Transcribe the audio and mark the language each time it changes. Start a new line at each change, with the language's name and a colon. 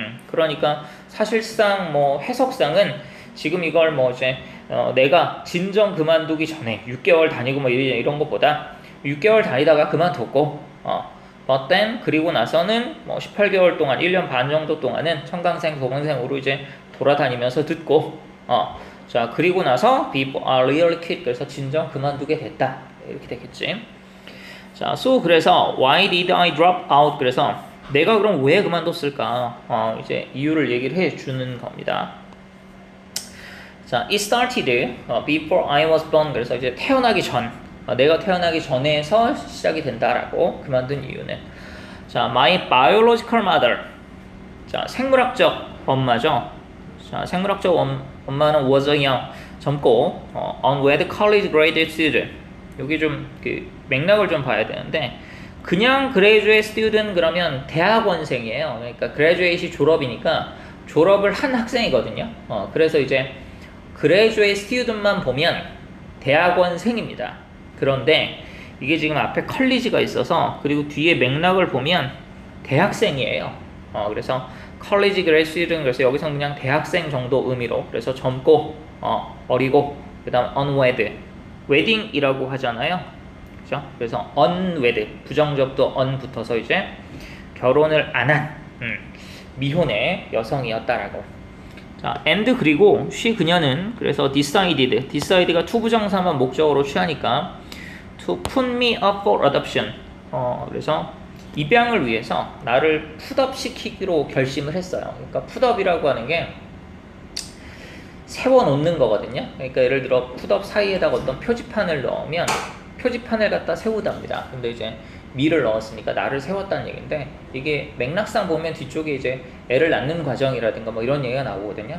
Korean: 그러니까 사실상 뭐 해석상은 지금 이걸 뭐 이제 내가 진정 그만두기 전에 6개월 다니고 뭐 이런 것보다 6개월 다니다가 그만뒀고
English: but then
Korean: 그리고 나서는 뭐 18개월 동안 1년 반 정도 동안은 청강생 도강생으로 이제 돌아다니면서 듣고 자 그리고 나서
English: before I really quit
Korean: 그래서 진정 그만두게 됐다 이렇게 되겠지. 자 so 그래서
English: why did I drop out
Korean: 그래서 내가 그럼 왜 그만뒀을까 이제 이유를 얘기를 해주는 겁니다.
English: 자, it started before I was born.
Korean: 그래서 이제 태어나기 전, 내가 태어나기 전에서 시작이 된다라고 그만둔 이유는. 자,
English: my biological mother.
Korean: 자, 생물학적 엄마죠. 자, 생물학적 엄마는
English: was a young,
Korean: 젊고,
English: unwed college graduate student.
Korean: 여기 좀 맥락을 좀 봐야 되는데, 그냥
English: graduate student
Korean: 그러면 대학원생이에요. 그러니까 graduate이 졸업이니까 졸업을 한 학생이거든요. 그래서 이제
English: graduate student
Korean: 만 보면 대학원생입니다. 그런데 이게 지금 앞에 컬리지가 있어서 그리고 뒤에 맥락을 보면 대학생이에요. 그래서 컬리지 그레이스는 그래서 여기서 그냥 대학생 정도 의미로 그래서 젊고 어리고 그다음
English: unwed
Korean: 웨딩이라고 하잖아요. 그죠? 그래서
English: unwed
Korean: 부정접도 on 붙어서 이제 결혼을 안 한 미혼의 여성이었다라고. 자, and 그리고 she 그녀는 그래서 decided가 투부정사만 목적으로 취하니까
English: to put me up for adoption.
Korean: 그래서 입양을 위해서 나를 풋업 시키기로 결심을 했어요. 그러니까 풋업이라고 하는 게 세워놓는 거거든요. 그러니까 예를 들어 풋업 사이에다가 어떤 표지판을 넣으면 표지판을 갖다 세우답니다. 근데 이제 미를 넣었으니까 나를 세웠다는 얘기인데 이게 맥락상 보면 뒤쪽에 이제 애를 낳는 과정이라든가 뭐 이런 얘기가 나오거든요.